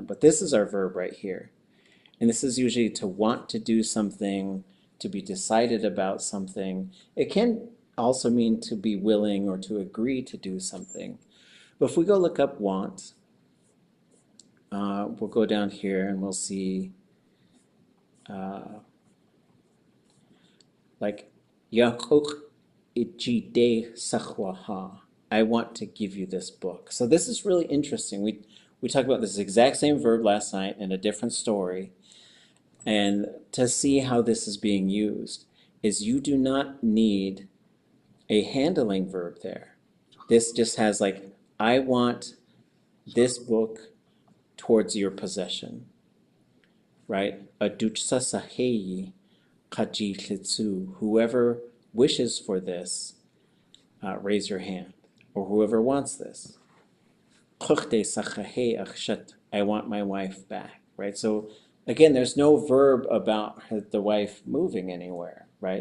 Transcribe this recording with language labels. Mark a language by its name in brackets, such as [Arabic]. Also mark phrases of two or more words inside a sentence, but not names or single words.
[English] But this is our verb right here. And this is usually to want to do something, to be decided about something. It can also mean to be willing or to agree to do something. But if we go look up want, we'll go down here and we'll see like [Tlingit] ʼyaku'ijigéi waahaa. [English] I want to give you this book. So this is really interesting. We talked about this exact same verb last night in a different story. And to see how this is being used is you do not need a handling verb there. This just has like, I want this book towards your possession, right? ʼatudli.átk whoever wishes for this, raise your hand, or whoever wants this. I want my wife back, right? So again, there's no verb about the wife moving anywhere, right?